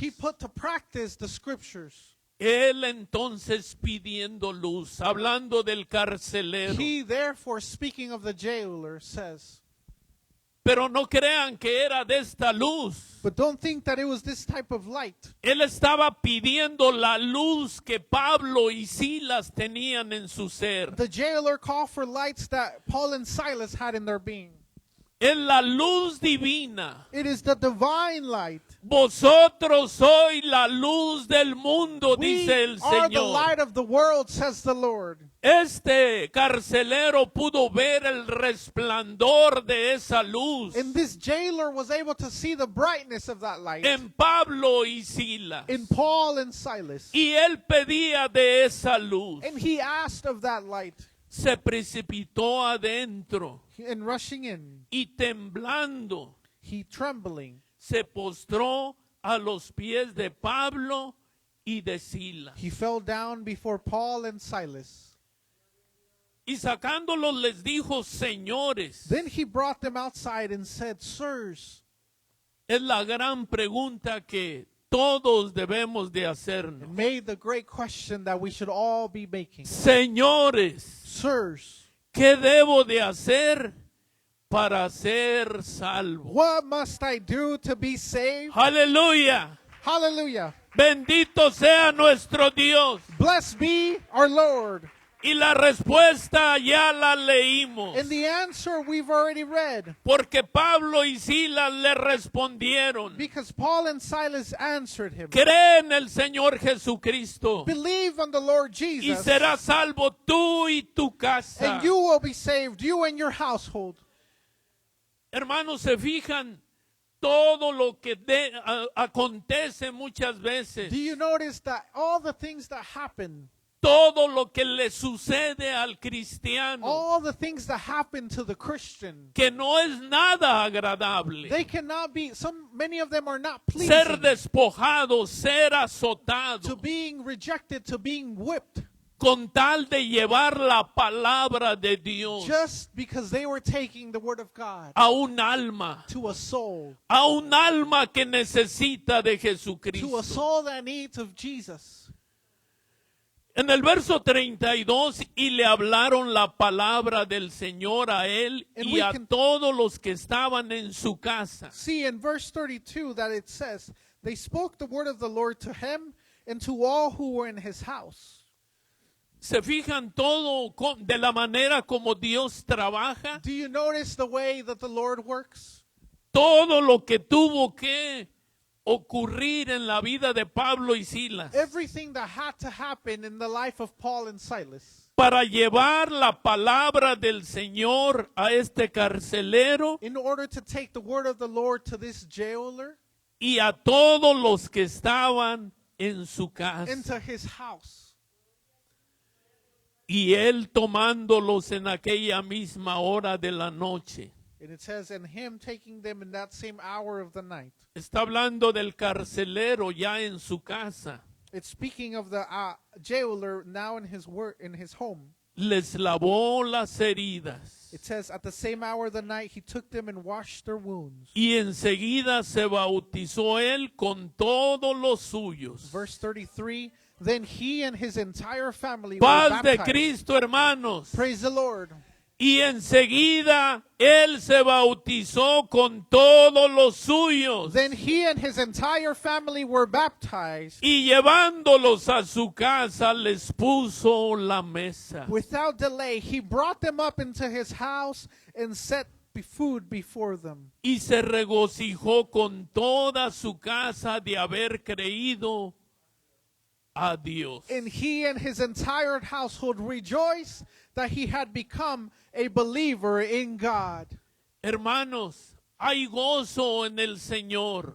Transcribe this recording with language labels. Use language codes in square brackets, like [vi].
[en] He put to practice the scriptures. [es] Él entonces pidiendo luz, hablando del carcelero. [en] He therefore, speaking of the jailer, says, [es] Pero no crean que era de esta luz. [en] but don't think that it was this type of light. [es] Él estaba pidiendo la luz que Pablo y Silas tenían en su ser. [en] The jailer called for lights that Paul and Silas had in their being. [es] Es la luz divina. [en] It is the divine light. [es] Vosotros sois la luz del mundo, [en] We [es] dice el [en] are the [es] Señor. [en] light of the world, says the Lord. [es] Este carcelero pudo ver el resplandor de esa luz [en] And this jailer was able to see the brightness of that light [es] en Pablo y Silas. [en] in Paul and Silas. [es] Y él pedía de esa luz. [en] And he asked of that light. [es] Se precipitó adentro [en] And rushing in, [es] y temblando [en] he trembling, [es] se postró a los pies de Pablo y de Silas. [en] he fell down before Paul and Silas. [es] Y sacándolos les dijo, señores. [en] Then he brought them outside and said, sirs. [es] Es la gran pregunta que todos debemos de hacernos. [en] And made the great question that we should all be making. [es] Señores, [en] Sirs, [es] ¿qué debo de hacer para ser salvo? [en] what must I do to be saved? [es] Aleluya. [en] Hallelujah. [es] Bendito sea nuestro Dios. [en] Blessed be our Lord. [es] Y la respuesta ya la leímos. [en] And the answer we've already read. [es] Porque Pablo y Silas le respondieron. [en] Because Paul and Silas answered him. [es] Cree en el Señor Jesucristo [en] Believe on the Lord [es] y [en] Jesus, [es] serás salvo tú y tu casa. [en] and you will be saved, you and your household. [es] Hermanos, se fijan todo lo que acontece muchas veces. [en] Do you notice that all the things that happen, [es] Todo lo que le sucede al cristiano, [en] all the things that happen to the Christian, [es] que no es nada agradable. [en] they cannot be, many of them are not [es] Ser [en] pleasing [es] despojado, ser [en] to [es] azotado, [en] being rejected, to being whipped, [es] con tal de llevar la palabra de Dios [en] just because they were taking the word of God [es] a un alma, [en] to a soul, [es] a un alma que necesita de [en] to a [es] Jesucristo. [en] soul that needs of Jesus. [es] En el verso 32, y le hablaron la palabra del Señor a él [en] And [es] y [en] we [es] a [en] can- [es] todos los que estaban en su casa. [en] See in verse 32 that it says, they spoke the word of the Lord to him and to all who were in his house. [es] ¿Se fijan todo de la manera como Dios trabaja? [en] Do you notice the way that the Lord works? [es] Todo lo que tuvo que ocurrir en la vida de Pablo y Silas [en] Everything that had to happen in the life of Paul and Silas [es] para llevar la palabra del Señor a este carcelero [en] in order to take the word of the Lord to this jailer [es] y a todos los que estaban en su casa. [en] into his house. [es] Y él tomándolos en aquella misma hora de la noche. [en] And it says, and him taking them in that same hour of the night. [es] Está hablando del carcelero ya en su casa. [en] It's speaking of the jailer now in his home. [es] Les lavó las heridas. [en] It says, at the same hour of the night, he took them and washed their wounds. [es] Y enseguida se bautizó él con todos los suyos. [en] Verse 33, then he and his entire family were [es] Paz de [en] baptized. [es] Cristo, hermanos. [en] Praise the Lord. [es] Y enseguida él se bautizó con todos los suyos. [en] Then he and his entire family were baptized. [es] Y llevándolos a su casa les puso la mesa. [en] Without delay, he brought them up into his house and set food before them. [es] Y se regocijó con toda su casa de haber creído a Dios. [en] And he and his entire household rejoiced that he had become a believer in God. [es] Hermanos, hay gozo en el Señor.